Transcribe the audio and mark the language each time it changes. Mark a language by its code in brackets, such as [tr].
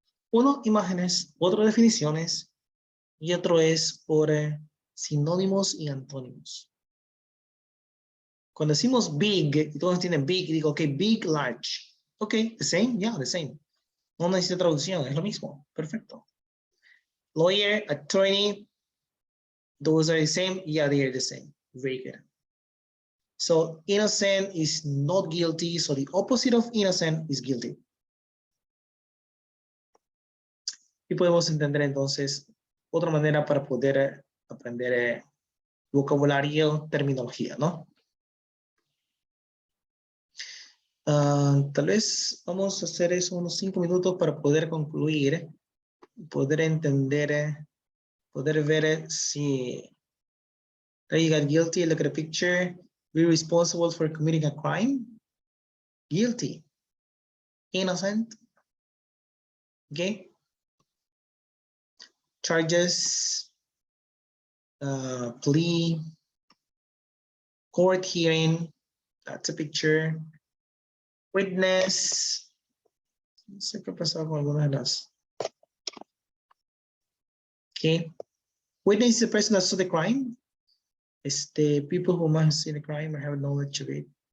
[es] Uno, imágenes, otro, definiciones, y otro es por sinónimos y antónimos. Cuando decimos big, y todos tienen big, digo, [en] ok, big, large. Ok, the same, yeah, the same. [es] No necesita traducción, es lo mismo. Perfecto. [en] Lawyer, attorney, those are the same, yeah, they are the same. Very good. So innocent is not guilty, so the opposite of innocent is guilty. [es] Y podemos entender entonces otra manera para poder aprender vocabulario, terminología, ¿no? Tal vez vamos a hacer eso unos 5 minutos para poder concluir, poder entender, poder ver si [en] you got guilty, look at the picture, be responsible for committing a crime, guilty, innocent, okay? Charges, plea, court hearing, that's a picture. [es] Witness, no sé qué pasó con algunas de las. [en] Okay. Witness is the person that saw the crime. It's the people who must have seen the crime or have knowledge of it.